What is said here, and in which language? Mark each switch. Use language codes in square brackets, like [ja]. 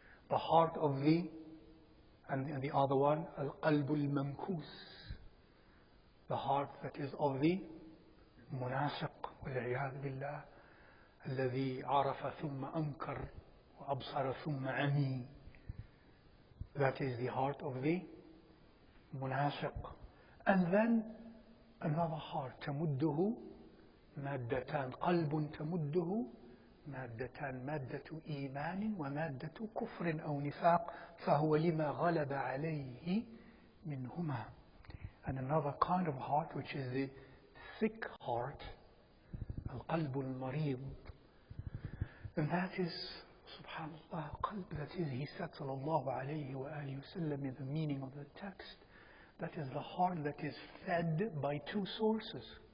[en] The heart of the, and the other one, Al-Qalbu Al-Mamkus, the heart that is of the munafiq, wal-'iyadhu billah, [ar] الذي عرف ثم أنكر وأبصر ثم عمي. [en] That is the heart of the munafiq. And then another heart, [ar] تمده مادتان، قلب تمده مادتان، مادة إيمان ومادة كفر أو نفاق، فهو لما غلب عليه منهما. [en] And another kind of heart, which is the sick heart, القلب المريض. And that is, subhanallah, qalb, that is, he said, sallallahu alayhi wa alihi wa sallam, in the meaning of the text, that is the heart that is fed by two sources.